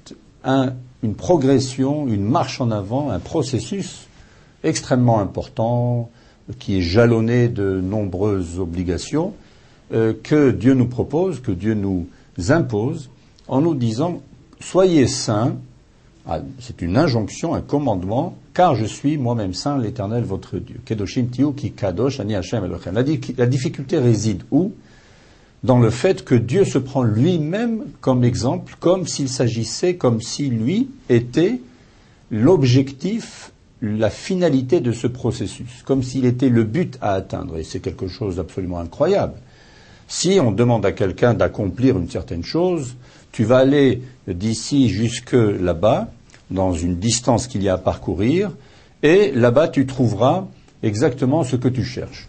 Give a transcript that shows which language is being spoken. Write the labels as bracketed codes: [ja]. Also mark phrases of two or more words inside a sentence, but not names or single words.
[fr] une progression, une marche en avant, un processus extrêmement important, qui est jalonné de nombreuses obligations, que Dieu nous propose, que Dieu nous impose, en nous disant « Soyez saints », c'est une injonction, un commandement, car je suis moi-même saint, l'Éternel votre Dieu. [he] קדושים תהיו כי קדוש אני השם אלהיכם. [fr] La difficulté réside où? Dans le fait que Dieu se prend lui-même comme exemple, comme s'il s'agissait, comme si lui était l'objectif, la finalité de ce processus, comme s'il était le but à atteindre. Et c'est quelque chose d'absolument incroyable. Si on demande à quelqu'un d'accomplir une certaine chose, tu vas aller d'ici jusque là-bas, dans une distance qu'il y a à parcourir, et là-bas tu trouveras exactement ce que tu cherches.